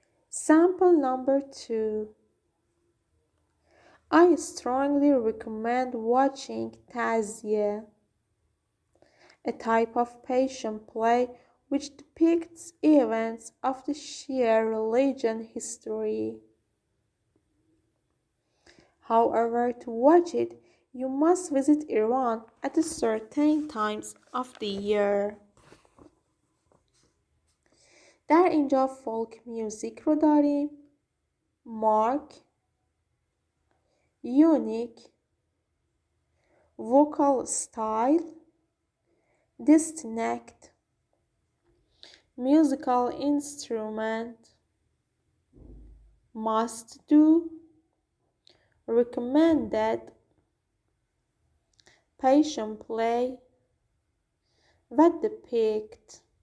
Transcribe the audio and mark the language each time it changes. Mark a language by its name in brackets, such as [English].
[English] Sample number 2. I strongly recommend watching Taziyeh, a type of Persian play which depicts events of the Shia religion history. However, to watch it, you must visit Iran at certain times of the year. [Persian] در اینجا فولک میوزیک رو داریم. [English] Mark, unique, vocal style, distinct, musical instrument, must do, recommended, Persian play و depict.